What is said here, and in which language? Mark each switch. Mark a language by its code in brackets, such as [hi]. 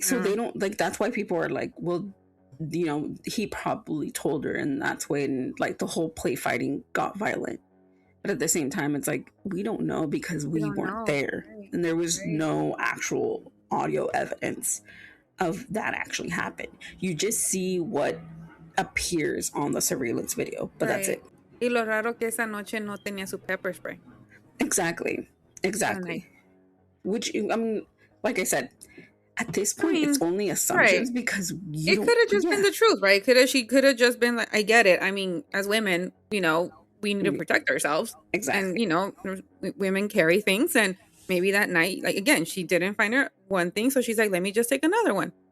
[en] So they don't like, that's why people are like, well, you know, he probably told her, and that's when like the whole play fighting got violent. But at the same time, it's like, we don't know because we weren't there. Right. And there was no actual audio evidence of that actually happened. You just see what appears on the surveillance video, but that's it. [es] Y lo raro que esa noche no tenía su pepper spray. [en] Exactly. Which, I mean, like I said, at this point, it's only assumptions because it could have just been the truth, right? She could have just been like, I get it. I mean, as women, you know, we need to protect ourselves. Exactly. And, you know, women carry things, and maybe that night, like, again, she didn't find her one thing, so she's like, let me just take another one.